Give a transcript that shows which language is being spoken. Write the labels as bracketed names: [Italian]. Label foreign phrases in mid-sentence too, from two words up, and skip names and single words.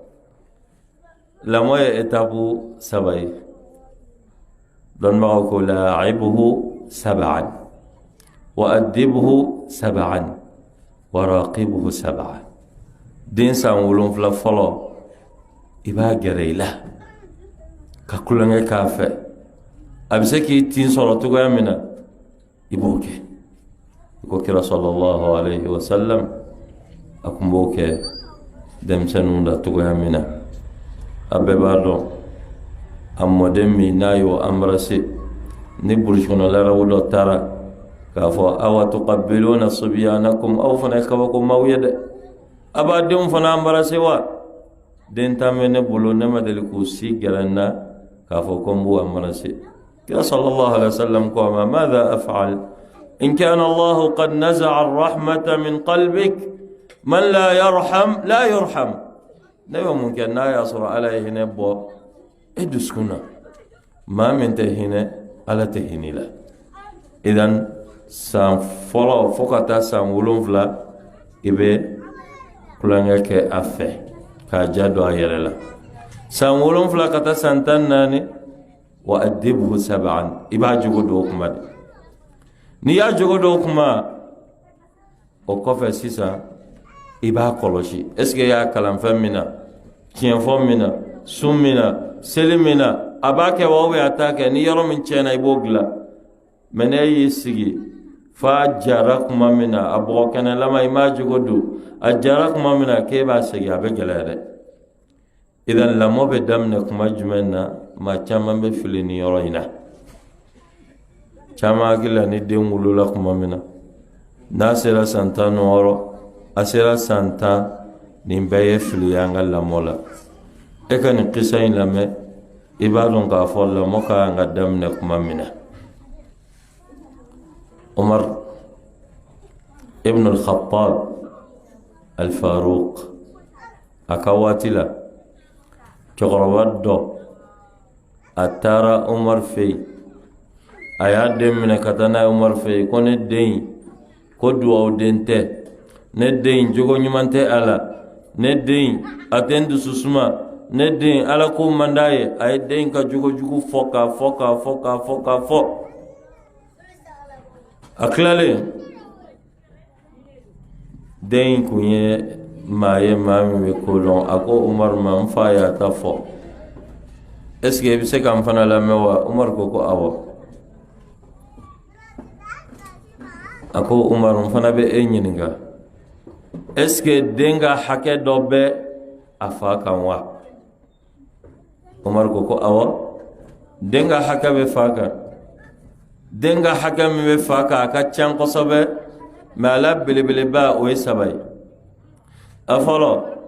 [Bambara] lamɔ ye étape 3 ye dɔnnibagaw ko [Arabic] لاعبه 7 وأدبه 7 وراقبه 7 [Bambara] den san 7 fɔlɔ i b'a gɛrɛ i la ka kulonkɛ k'a fɛ a bɛ se k'i tin sɔrɔ cogoya min na i b'o kɛ i ko kira [Arabic] صلى الله عليه وسلم [Bambara] a kun b'o kɛ denmisɛnninw la cogoya min na a bɛɛ b'a dɔn a mɔden min n'a y'o embrasser ni burusi kɔnɔ larabu dɔ taara k'a fɔ [Arabic] أو تقبلون صبيانكم [Bambara] aw fana ye kabakomaw ye dɛ a b'a denw fana embrasser wa den tan bɛ ne bolo ne ma deli k'u si gɛrɛ n na k'a fɔ ko n b'u embrasser kira [Arabic] صلى الله عليه وسلم ko أ ما ذا أفعل إن كان الله قد نزع الرحمة من قلبك من لا يرحم لا يرحم ne [Bambara] bɛ mun kɛ n'a y'a sɔrɔ ala ye hinɛ bɔ e dusukun na maa min tɛ hinɛ ala tɛ hinɛ la idan san fɔlɔ fo ka taa san 7 i bɛ kulonkɛ kɛ a fɛ k'a ja don a yɛrɛ la san 7 ka taa san 14 [Arabic] وأدبه 7 [Bambara] i b'a jogo don o kuma de n'i y'a jogo don o kuma o kɔfɛ sisan i b'a kɔlɔsi [French] est-ce que [Bambara] i y'a kalan fɛn min na tiɲɛfɔ min na sun min na seli min na a b'a kɛ wa a t'a kɛ ni yɔrɔ min tiɲɛna i b'o dilan mɛ ne y'i sigi f'a jara kuma min na a bɔgɔ kɛnɛlama i m'a jogo don a jara kuma min na k'e b'a segin a bɛ gɛlɛya dɛ idan lamɔ bɛ daminɛ kuma jumɛn na maa caman bɛ fili ni yɔrɔ in na caman hakili la ni den wolola kuma min na n'a sera san 16 a sera san 10 nin bɛɛ ye fili ye an ka lamɔ la e ka nin kisa in lamɛn i b'a dɔn k'a fɔ lamɔ ka kan ka daminɛ kuma min na Umar ibn al-Khattab al-Faruq a ka waati la cɛkɔrɔba dɔ a taara Umar fɛ yen a y'a den minɛ ka taa n'a ye Umar fɛ yen ko ne den ko duwawu den tɛ ne den jogo ɲuman tɛ a la ne den a tɛ n dusu suma ne den ala ko man d'a ye a ye den ka jogo jugu fɔ k'a fɔ a tilalen den kun ye maa ye maa min bɛ ko dɔn a ko Umar ma n fa y'a ta fɔ [French] est-ce que [Bambara] i bɛ se ka n fana lamɛn wa Umar ko awɔ a ko Umar n fana bɛ e ɲininka [French] est-ce que [Bambara] den ka hakɛ dɔ bɛ a fa kan wa Umar ko awɔ den ka hakɛ bɛ fa kan den ka hakɛ min bɛ fa kan a ka can kosɛbɛ mais ala belebeleba o ye 3 ye a fɔlɔ